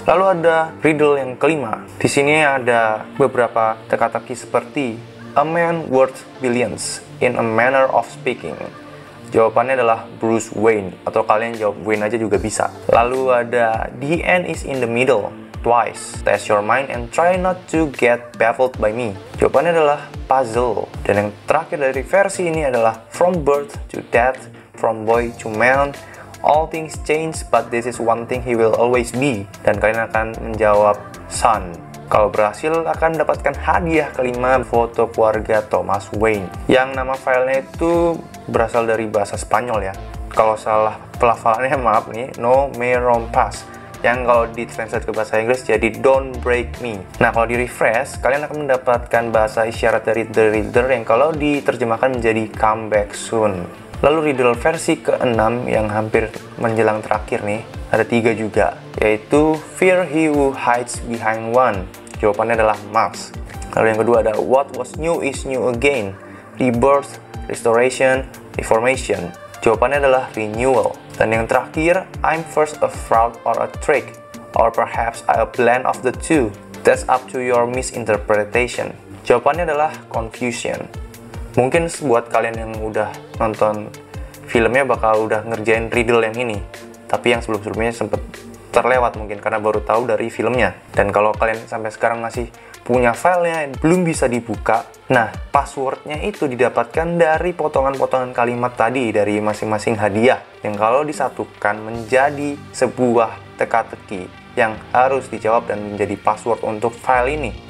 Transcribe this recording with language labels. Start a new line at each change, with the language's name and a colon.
Indonesian: Lalu ada riddle yang kelima. Di sini ada beberapa teka-teki seperti
English: a man worth billions in a manner of speaking.
Indonesian: Jawabannya adalah Bruce Wayne, atau kalian jawab Wayne aja juga bisa. Lalu ada
English: the end is in the middle. twice. Test your mind and try not to get baffled by me.
Indonesian: Jawabannya adalah puzzle. Dan yang terakhir dari versi ini adalah
English: from birth to death, from boy to man, all things change but this is one thing he will always be.
Indonesian: Dan kalian akan menjawab son. Kalau berhasil akan mendapatkan hadiah kelima, foto keluarga Thomas Wayne. Yang nama filenya itu berasal dari bahasa Spanyol ya. Kalau salah pelafalannya maaf nih,
Spanish: no me rompas.
Indonesian: Yang kalau ditranslate ke bahasa Inggris jadi
English: don't break me.
Indonesian: Nah, kalau di refresh, kalian akan mendapatkan bahasa isyarat dari The Riddler yang kalau diterjemahkan menjadi
English: come back soon.
Indonesian: Lalu Riddle versi ke-6 yang hampir menjelang terakhir nih, ada 3 juga, yaitu
English: Fear he who hides behind one.
Indonesian: Jawabannya adalah Max. Lalu yang kedua ada
English: What was new is new again, rebirth, restoration, reformation.
Indonesian: Jawabannya adalah renewal. Dan yang terakhir,
English: I'm first a fraud or a trick, or perhaps a blend of the two. That's up to your misinterpretation.
Indonesian: Jawabannya adalah confusion. Mungkin buat kalian yang udah nonton filmnya bakal udah ngerjain riddle yang ini. Tapi yang sebelum-sebelumnya sempet terlewat mungkin karena baru tahu dari filmnya. Dan kalau kalian sampai sekarang masih punya filenya belum bisa dibuka, nah passwordnya itu didapatkan dari potongan-potongan kalimat tadi dari masing-masing hadiah yang kalau disatukan menjadi sebuah teka-teki yang harus dijawab dan menjadi password untuk file ini.